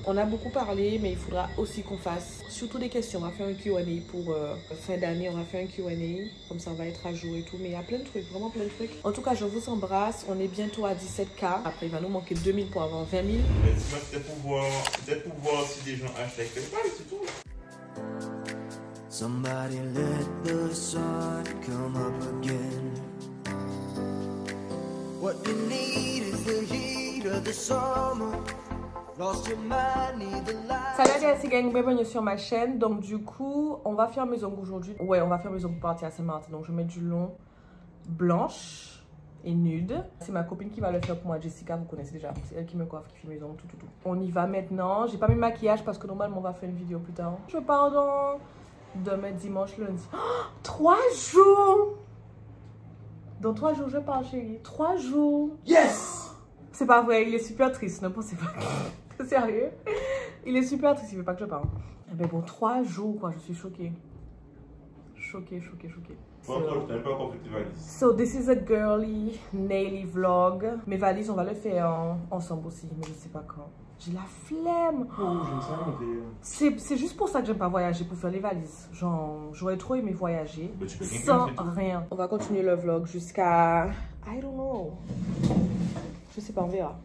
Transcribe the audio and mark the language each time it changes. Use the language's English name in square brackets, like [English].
[French] On a beaucoup parlé, mais il faudra aussi qu'on fasse surtout des questions. On va faire un Q&A pour fin d'année. On va faire un Q&A. Comme ça, on va être à jour et tout. Mais il y a plein de trucs, vraiment plein de trucs. En tout cas, je vous embrasse. On est bientôt à 17K. Après, il va nous manquer 2000 pour avoir 20 000. Mais c'est pour voir si des gens achètent quelque part, c'est tout. [English] Somebody let the sun come up again. What you need is the heat of the summer. Lost your mind, need the light. [French] Salut à tous gang, bienvenue sur ma chaîne. Donc du coup, on va faire mes ongles aujourd'hui. Ouais, on va faire mes ongles pour partir à Saint-Martin. Donc je vais mettre du long blanche et nude. C'est ma copine qui va le faire pour moi, Jessica, vous connaissez déjà. C'est elle qui me coiffe, qui fait mes ongles, tout. On y va maintenant. J'ai pas mis maquillage parce que normalement on va faire une vidéo plus tard. Je pars dans demain, dimanche, lundi. Oh, 3 jours! Dans 3 jours, je pars, chérie. 3 jours! Yes! C'est pas vrai, il est super triste, ne pensez pas. Sérieux? Il est super triste, il veut pas que je parle. Mais bon, 3 jours, quoi, je suis choquée. Choquée. Je n'ai pas encore fait tes valises. [English] So, this is a girly, naily vlog. [French] Mes valises, on va le faire ensemble aussi, mais je sais pas quand. J'ai la flemme. Oh, j'aime ça. C'est juste pour ça que j'aime pas voyager, pour faire les valises. Genre, j'aurais trop aimé voyager Mais tu peux sans rien. On va continuer le vlog jusqu'à... I don't know. Je sais pas, on verra.